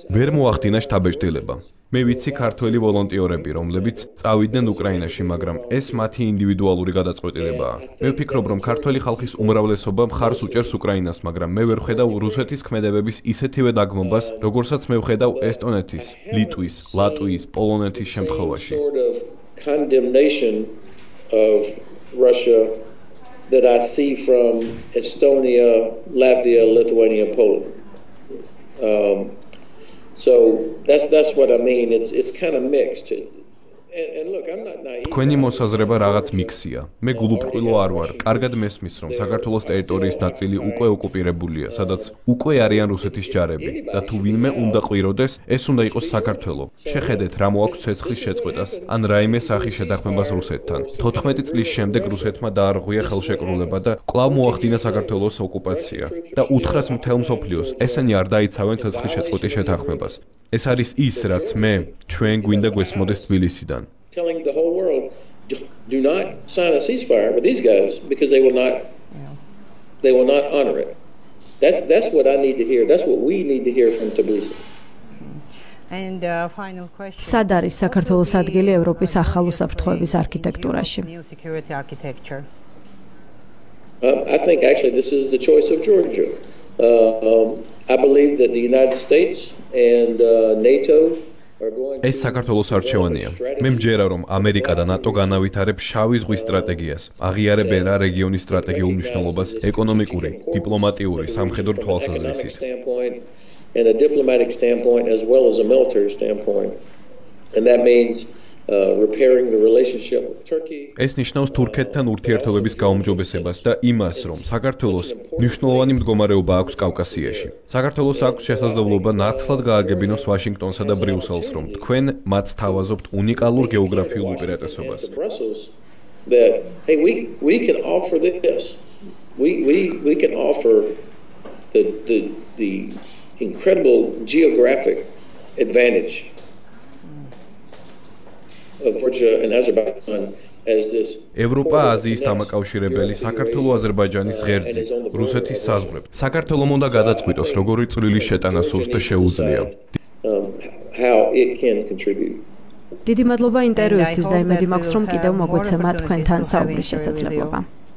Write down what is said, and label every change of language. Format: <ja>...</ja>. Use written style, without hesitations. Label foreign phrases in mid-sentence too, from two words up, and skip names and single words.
<ka>ვერ მოახდინა შთაბეჭდილება. მე ვიცი ქართველი ვოლონტიორები, რომლებიც წავიდნენ უკრაინაში, მაგრამ ეს მათი ინდივიდუალური გადაწყვეტილებაა. მე ვფიქრობ, რომ ქართველი ხალხის უმრავლესობა მხარს უჭერს უკრაინას, მაგრამ მე ვერ ვხედავ რუსეთის ქმედებების ისეთივე დაგმობას, როგორცაც მე ვხედავ ესტონეთის, ლიტვის, ლატვიის, პოლონეთის შემთხვევაში.</ka> <en>Condemnation of Russia that I see from Estonia, Latvia, Lithuania, Poland. So that's what I mean. It's kind of mixed. And look, I'm not naive.</en> <ka>თქვენი მოსაზრება რაღაც მიქსია. მე გულუბრყვილო არ ვარ. კარგად მესმის, რომ საქართველოს ტერიტორიის ნაწილი უკვე ოკუპირებულია, სადაც უკვე არიან რუსეთის ჯარები და თუ ვინმე უნდა ყვიროდეს, ეს უნდა იყოს საქართველო. შეხედეთ, რა მოაქვს ცეცხლის შეწყვეტას ან რაიმე სახის შეთანხმებას რუსეთთან. 14 წლის შემდეგ რუსეთმა დაარღვია ხელშეკრულება და კვლავ მოახდინა საქართველოს ოკუპაცია და უთხრას მთელ მსოფლიოს, ესენი არ დაიცავენ ცეცხლის შეწყვეტის შეთანხმებას. ეს არის ის, რაც მე ჩვენ გვინდა გვესმოდეს თბილისიდან.</ka> <en>Telling the whole world, do not sign a ceasefire with these guys because they will not honor it. That's what I need to hear. That's what we need to hear from Tbilisi. And final question.</en> <ka>სად არის საქართველოს ადგილი ევროპის ახალ უსაფრთხოების არქიტექტურაში?</ka> <en>I think actually this is the choice of Georgia. I believe that the United States and NATO</en> <ka>ეს საქართველოს არჩევანია. მე მჯერა, რომ ამერიკა და ნატო განავითარებს შავი ზღვის სტრატეგიას, აღიარებენ რა რეგიონის სტრატეგიულ მნიშვნელობას ეკონომიკური, დიპლომატიური, სამხედრო თვალსაზრისით.</ka> <en>And a diplomatic standpoint as well as a military standpoint. And that means repairing the relationship with Turkey.</en> <ka>ეს ნიშნავს თურქეთთან ურთიერთობების გაუმჯობესებას და იმას, რომ საქართველოს მნიშვნელოვანი მდგომარეობა აქვს კავკასიაში. საქართველოს აქვს შესაძლებლობა ნათლად გააგებინოს ვაშინგტონსა და ბრიუსელს, რომ თქვენ მათ თავაზობთ უნიკალურ გეოგრაფიულ უპირატესობას.</ka> <en>That hey, we can offer this. We can offer the incredible geographic advantage of Georgia and Azerbaijan as this</en> <ka>ევროპა აზიის დამაკავშირებელი საქართველო-აზერბაიჯანის ღერძი, რუსეთის საზღვრები. საქართველომ უნდა გადაწყვიტოს, როგორი წვლილი შეტანა სურს და შეუძლია.</ka> <en>How it can contribute.</en> <ka>დიდი მადლობა ინტერვიუსთვის და იმედი მაქვს, რომ კიდევ მოგვეცემა თქვენთან საუბრის შესაძლებლობა.</ka>